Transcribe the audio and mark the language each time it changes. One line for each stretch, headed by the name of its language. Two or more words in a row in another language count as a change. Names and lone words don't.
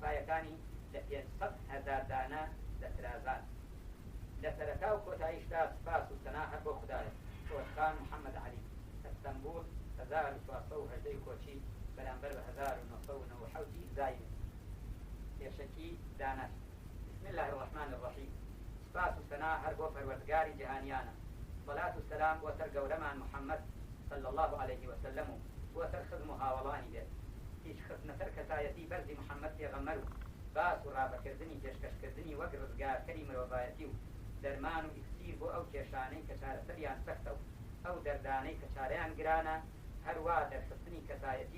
Central Kurdish: پایەکانی لە 500,000 دانە دەسرازان لە سەرەتا و کۆتاییشدا سپاس و سەنا هەر بۆ خودایە خۆشخان محەممەد عەلی ئەستەمبول 1418 کۆچی بەرامبەر بە 1990 زایم پێشەکی دانەر
Arabic: بسم الله الرحمن الرحیم
Central Kurdish: سپاس و سەنا هەر بۆ پەروەردگاری جیهانیانە
Arabic: صلاة و سلام
Central Kurdish: بۆ سەر گەورەمان محەممەد
Arabic: صلی الله عليه وسلم
Central Kurdish: و بۆ سەر خزم و هاوڵانی بێت هیچ خستنە سەر کەسایەتی بەرزی محەممەد پێغەمبەر و باس و ڕابەکردنی پێشکەشکردنی وەک ڕزگارکەری مرۆڤایەتی و دەرمان و ئیکسیر بۆ ئەو کێشانەی کە چارەسەریان سەختە و ئەو دەردانەی کە چارەیان گرانە هەروە دەرخستنی کەسایەتی